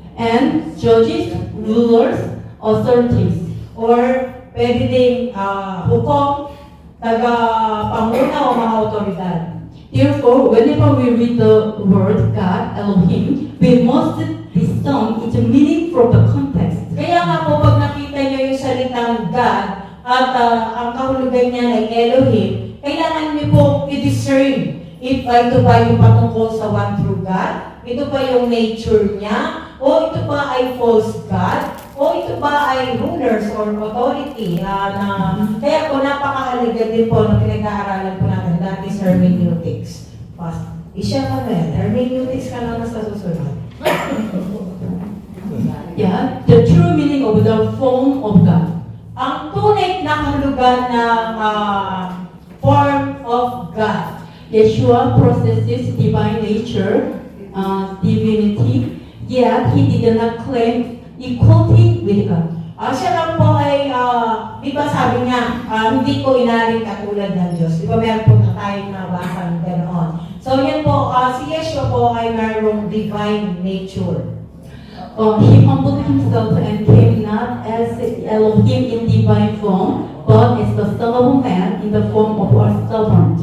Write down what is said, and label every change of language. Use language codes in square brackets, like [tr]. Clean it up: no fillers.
[en] And judges, rulers, authorities. [tl] Or pwede ding hukom, taga-panguna o mga otoridad. [en] Therefore, whenever we read the word God, Elohim, we must discern its meaning from the context. [tl] Kaya nga po, pag nakita nyo yung salitang God at ang kahulugan niya ay Elohim, kailangan nyo po i-discern if ito ba yung patungkol sa one true God, ito ba yung nature niya, o ito ba ay false God, o ito ba ay rulers or authority. Kaya po, napakahalaga din po na pinag-aaralan po natin, that is hermeneutics. Isya ka ba? Hermeneutics ka lang sa susunod. [en] Yeah, the true meaning of the form of God. [tl] Ang tunay na kahulugan ng form of God. [en] Yeshua possesses divine nature, divinity, yet he did not claim equality with God. [tl] Siya lang po ay, di ba sabi niya, hindi ko inaring katulad ng Diyos. Di ba meron po na tayong nabasa ng ganoon. So yan po, si Yeshua po ay mayroong divine nature. [en] He humbled himself and came not as Elohim in divine form, but is the son of man in the form of a servant.